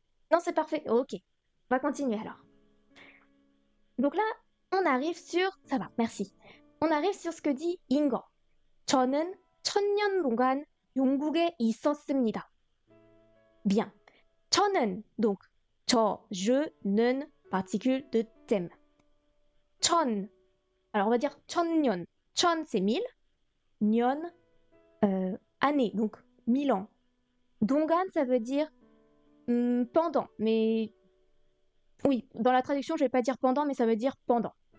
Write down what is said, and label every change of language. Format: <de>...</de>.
<fr>Non, c'est parfait. Ok, on va continuer alors. Donc là, on arrive sur... Ça va, merci. On arrive sur ce que dit 인거.</fr> <ko>저는 1000년 동안 영국에 있었습니다.</ko> <fr>Bien. 저는, donc, je, 는, particule de thème. 천, alors on va dire 1000년. 천, c'est 1000. 년, année, donc 1000 ans. 동안, ça veut dire pendant, mais oui, dans la traduction, je vais pas dire pendant, mais ça veut dire pendant.</fr>